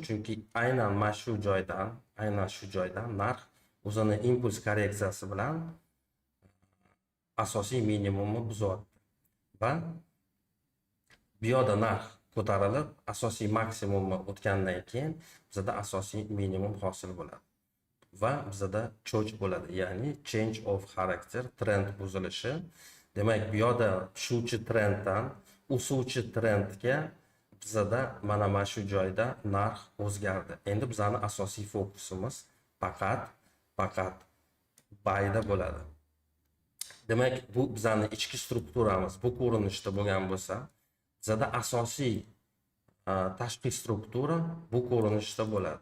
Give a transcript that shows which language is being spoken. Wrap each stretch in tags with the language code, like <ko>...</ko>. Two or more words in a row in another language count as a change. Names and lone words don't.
<uz>Chunki aynan mana shu joydan narx o'zini impuls korreksiyasi bilan asosiy minimumni buzyapti. Va bu yoqda narx ko'tarilib, asosiy maksimumni o'tgandan keyin bizada asosiy minimum hosil bo'ladi. Va bizada cho'ch bo'ladi, ya'ni</uz> <en>change of character,</en> <uz>trend buzilishi. Demak, bu yoqda tushuvchi trenddan o'suvchi trendga bizada mana shu joyda narx o'zgardi. Endi bizning asosiy fokusimiz faqat bayda bo'ladi. Demak, bu bizning ichki strukturamiz bu ko'rinishda bo'lgan bo'lsa, bizada asosiy tashqi struktura bu ko'rinishda bo'ladi.</uz>